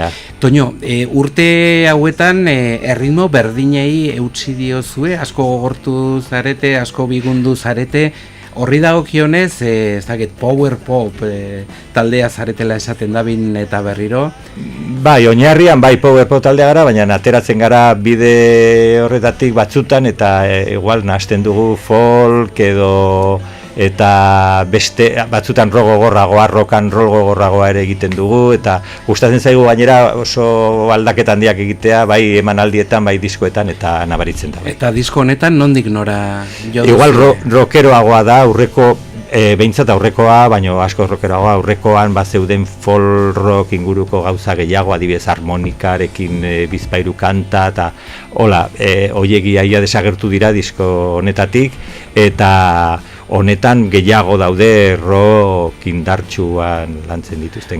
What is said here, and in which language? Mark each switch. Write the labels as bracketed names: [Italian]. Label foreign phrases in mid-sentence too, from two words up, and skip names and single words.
[Basque] Toño, urte hauetan erritmo berdinei eutsi diozue, asko gogortu zarete, asko bigundu zarete, horri dagokionez, ez dakit, [English] power pop [Basque] taldea zaretela esaten dabin eta berriro. Bai, oinarrian bai [English] power pop [Basque] taldea gara, baina ateratzen gara bide horretatik batzutan eta igual nahasten dugu folk edo eta beste batzutan gogorragoa, [English] rock and roll [Basque] gogorragoa ere egiten dugu, eta gustatzen zaigu gainera oso aldaketa handiak egitea, bai emanaldietan, bai diskoetan, eta nabaritzen da. Eta disko honetan nondik nora jo duzu? Igual rockeroagoa da, aurreko behintzat aurrekoa, baino asko rockeroagoa, aurrekoan zeuden [English] folk rock [Basque] inguruko gauza gehiago, adibidez harmonikarekin bizpairu kanta, eta hola, hoiegia ia desagertu dira disko honetatik, eta honetan gehiago daude rock indartsuan lantzen dituzten